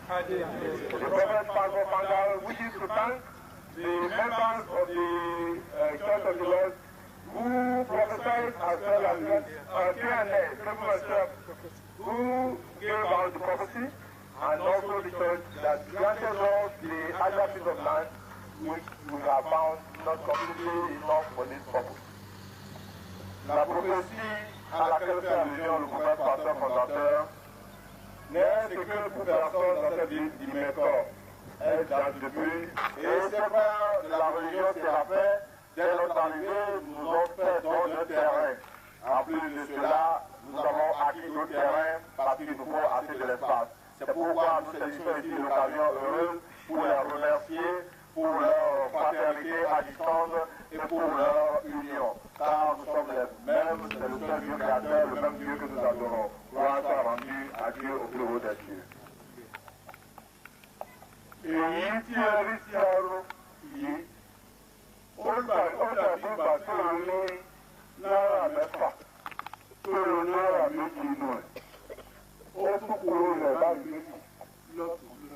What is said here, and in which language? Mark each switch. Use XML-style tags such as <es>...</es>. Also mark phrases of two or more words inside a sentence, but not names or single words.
<en>The Prophet Pastor Founder wishes to thank the members of the Church of the Lord who prophesied as well as Q&A, who gave out the prophecy, and also the church that granted us the other piece of land which we have found not completely enough for this purpose.</en> <fr>La prophétie à laquelle fait allusion le prophète pasteur fondateur n'est que pour personne dans cette ville d'Imeko. Elle date depuis, et ces frères de la religion séraphin, dès notre arrivée, nous ont fait don de terrain. En plus de cela, nous avons acquis d'autres terrains parce qu'il nous faut assez de l'espace. C'est pourquoi nous saisissons ici l'occasion heureuse pour les remercier pour leur fraternité à distance et pour leur union. Car nous sommes les mêmes, c'est le seul Dieu créateur, le même Dieu que nous adorons. Gloire soit rendue à Dieu au plus haut des cieux.</fr> <yo>Èyí tí ẹ rí sí ọrọ̀ yìí, ó dàbí ìgbà tó o ní náírà mẹ́fà, tó o náírà méjì inú ẹ̀. Ó tún kúrò rẹ̀ báyìí méjì lọ́tún lọ.</yo>